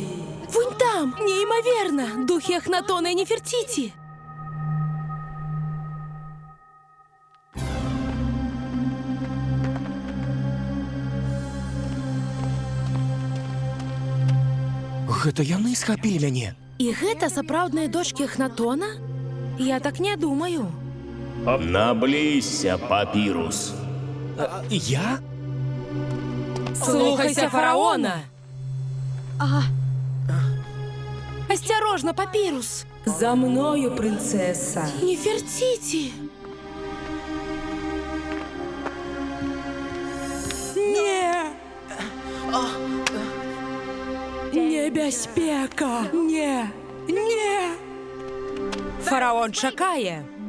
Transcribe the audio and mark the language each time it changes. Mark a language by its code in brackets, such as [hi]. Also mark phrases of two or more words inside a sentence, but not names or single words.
[be] Вунь там, неймаверна, духи Эхнатона і Нефертити. Гэта яны схапілі мяне. І гэта сапраўдныя дочкі Эхнатона? Я так не думаю. Наблізься, Папірус. Я? Слухайся фараона! [ru] Осторожно, Папірус! [uk] За мною, принцеса! [be] Нефертити! Не! Небяспека! Не! Не! Фараон чакае!